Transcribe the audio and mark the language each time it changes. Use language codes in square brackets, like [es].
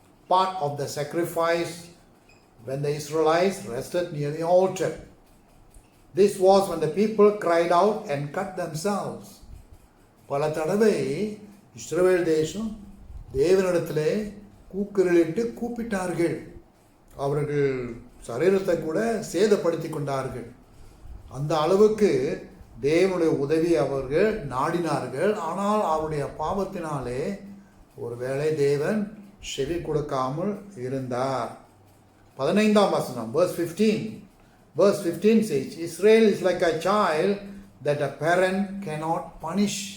[en] Part of the sacrifice when the Israelites rested near the altar. This was when the people cried out and cut themselves. [ta] பல தடவை இஸ்ரவேல் தேசம் தேவனிடத்திலே கூக்குரலிட்டு கூப்பிட்டார்கள். அவர்கள் சரீரத்தை கூட சேதப்படுத்தி கொண்டார்கள். அந்த அளவுக்கு தேவனுடைய உதவி அவர்கள் நாடினார்கள். ஆனால் அவருடைய பாவத்தினாலே ஒருவேளை தேவன் செவி கொடுக்காமல் இருந்தார். 15ஆம் வசனம் [en] verse 15. Verse 15 says, Israel is like a child that a parent cannot punish.